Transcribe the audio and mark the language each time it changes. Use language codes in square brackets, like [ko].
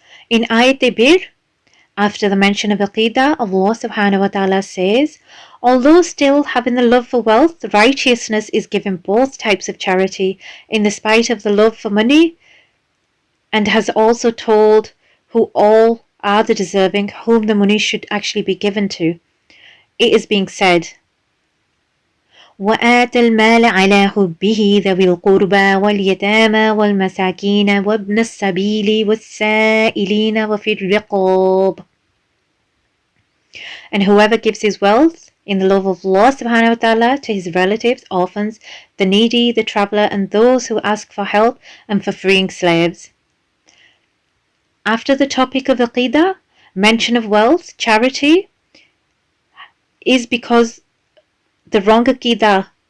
[en] In Ayat Bir, after the mention of Aqidah, Allah subhanahu wa ta'ala says, although still having the love for wealth, righteousness is given both types of charity in the spite of the love for money, and has also told who all are the deserving, whom the money should actually be given to. It is being said, [ar] وَآتَ الْمَالَ عَلَى حُبِّهِ ذَوِي الْقُرْبَى وَالْيَتَامَى وَالْمَسَاكِينَ وَابْنَ السَّبِيلِ وَالسَّائِلِينَ وَفِي الرِّقَابِ. [en] And whoever gives his wealth in the love of Allah subhanahu wa ta'ala to his relatives, orphans, the needy, the traveller, and those who ask for help, and for freeing slaves. After the topic of Aqidah, mention of wealth, charity, is because the wrong Aqidah.